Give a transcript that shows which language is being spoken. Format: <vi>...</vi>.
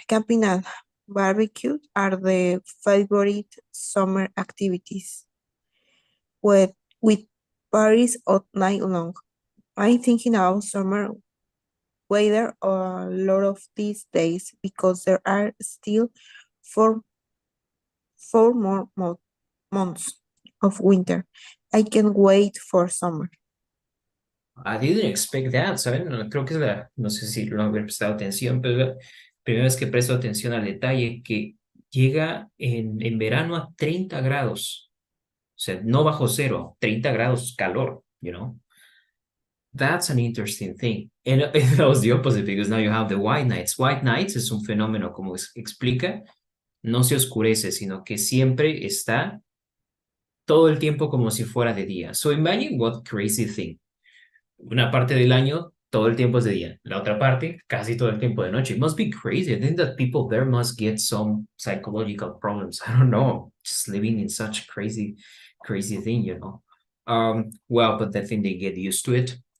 <en>Camping and barbecue are the favorite summer activities, with parties all night long. I'm thinking about summer weather a lot of these days because there are still four more months of winter. I can't wait for summer. I didn't expect that, ¿saben?</en> <es>Creo que no sé si lo habré prestado atención, pero la primera vez que presto atención al detalle que llega en verano a 30 grados. O sea, no bajo cero, 30 grados calor, you know?</es> <en>That's an interesting thing. And that was the opposite because now you have the white nights.</en> <es>White nights es un fenómeno, como explica, no se oscurece, sino que siempre está todo el tiempo como si fuera de día.</es> <en>So imagine what crazy thing.</en> <es>Una parte del año, todo el tiempo es de día. La otra parte, casi todo el tiempo de noche.</es> <en>It must be crazy. I think that people there must get some psychological problems. I don't know. Just living in such crazy thing, you know. Well, but I think they get used to it.</en>